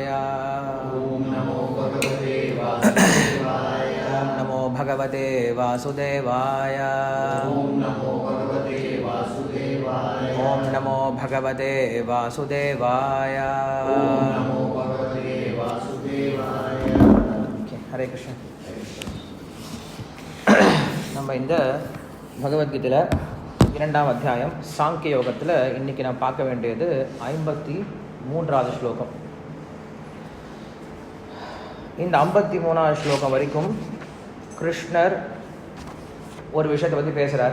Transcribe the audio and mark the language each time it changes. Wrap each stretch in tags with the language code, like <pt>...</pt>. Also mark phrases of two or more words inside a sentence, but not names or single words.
<sa>ॐ नमो भगवते वासुदेवाय। ॐ नमो भगवते वासुदेवाय। ॐ नमो भगवते वासुदेवाय। ॐ नमो भगवते वासुदेवाय। ॐ नमो भगवते वासुदेवाय। हरे कृष्ण।</sa> <ta>நம்ம இந்த பகவத்கீதையில் 2ஆம் அத்தியாயம் சாங்கிய யோகத்தில் இன்றைக்கி நான் பார்க்க வேண்டியது 53வது ஸ்லோகம். இந்த 53வது ஸ்லோகம் வரைக்கும் கிருஷ்ணர் ஒரு விஷயத்தை பற்றி பேசுகிறார்.</ta>